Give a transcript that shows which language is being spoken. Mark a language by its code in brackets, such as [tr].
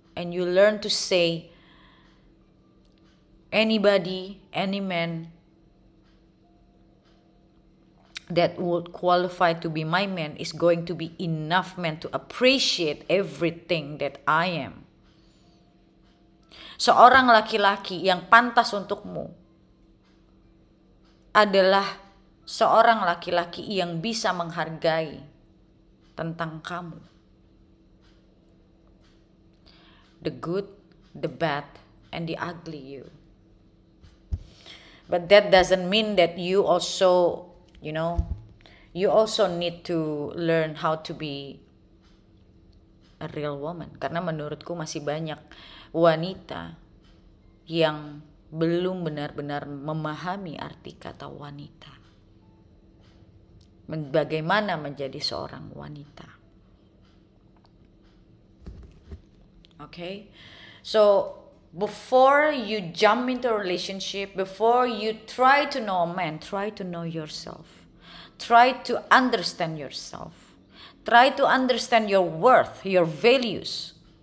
[en] And you learn to say, anybody, any man that would qualify to be my man is going to be enough man to appreciate everything that I am. [id] Seorang laki-laki yang pantas untukmu adalah seorang laki-laki yang bisa menghargai tentang kamu. [en] The good, the bad, and the ugly you. But that doesn't mean that you also, you also need to learn how to be a real woman. [id] Karena menurutku masih banyak wanita yang belum benar-benar memahami arti kata wanita. Bagaimana menjadi seorang wanita. [en] Okay? So, before you jump into a relationship, before you try to know a man, try to know yourself. Try to understand yourself. Try to understand your worth, your values.